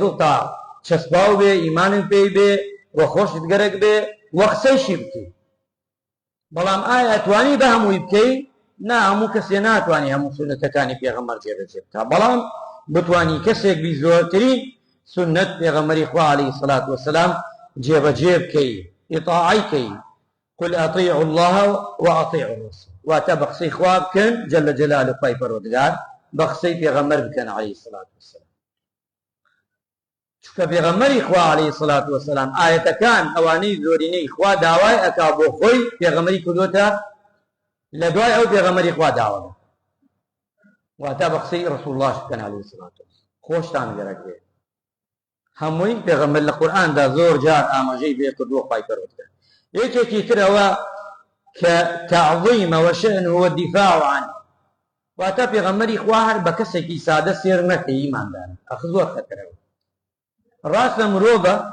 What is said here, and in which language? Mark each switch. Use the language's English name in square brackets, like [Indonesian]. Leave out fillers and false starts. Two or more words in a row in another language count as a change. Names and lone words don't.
[Central Kurdish] دڵ تا چەسپاو بێ ئیمانت پێی بێ وە خۆشت گەرەک بێ وە قسەیشی بکەی بەڵام ئایا ئەتوانی بە هەمووی بکەی نا هەموو کەسێ ناتوانێ هەموو سونەتەکانی پێغەمبەر جێبەجێ بکات بەڵام بتوانی کەسێک بی زۆرترین سنت پێغەمبەری خوا [Arabic] عەلەیهی سەڵات وەسەلام [Central Kurdish] جێبەجێ بکەی ئیطاعەی کەی [Arabic] قل ئەطیعوا الله وأطیعوا الرسول [Central Kurdish] واتە بە قسەی خوا بکەن [Arabic] جەل جەلاله [Central Kurdish] خوای پەروەردگار بە قسەی پێغەمبەر بکەن [Arabic] عەلەیهی سەڵات وەسەلام [Central Kurdish] چونکە پێغەمبەری خوا [Arabic] عەلەیهی سەڵات وەسەلام [Central Kurdish] ئاەتەکان ئەوانەی زۆرینەی خوا داوای ئەکا بۆ خۆی پێغەمبەری کردوتە لە دوای ئەو پێغەمبەری خوا داوا واتە بە قسەی ڕەسوڵ الله بکەن [Arabic] عەلەیهی سەڵات وەسەلام [Central Kurdish] خۆشتان گەرەک بێ هەمووی پێغەمبەر لە قورئاندا زۆر جار ئاماژەی پێ کردووە خوای پەروەردگار یەکێکی ترەوە کە [Arabic] تەعظیمە وەشەئنه وەدیفاع عنه [Central Kurdish] واتە پێغەمبەری خوا هەر بە کەسێکی سادە سێر نەکەی ئیماندارە ئەخ زۆر خەتەرەوە ڕاستە مرۆڤە